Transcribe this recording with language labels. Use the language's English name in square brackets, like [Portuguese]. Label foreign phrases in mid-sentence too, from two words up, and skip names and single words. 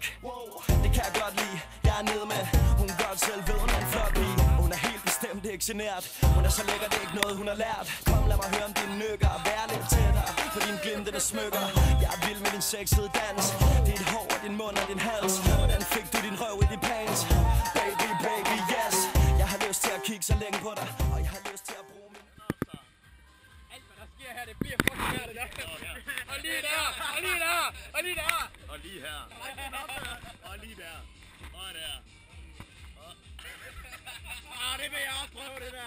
[Danish] Det kan jeg godt lide, jeg er nede med. Hun godt selv ved, hun er en flot pige. Hun er helt bestemt ikke genert. Hun er så lækker, det er ikke noget, hun har lært. Kom, lad mig høre om dine nykker. Vær lidt tættere på dine glimtende smykker. Jeg er vild med din sexede dans. Dit hår og din mund og din hals. Hvordan fik du din røv i de pants? [English] Baby, baby, yes. [Danish] Jeg har lyst til at kigge så længe på dig. Og jeg har lyst til at bruge min... Alt hvad der sker her, det Og lige der! Og lige der! Og lige her. Og lige der. Og der. Det vil jeg også prøve, det der.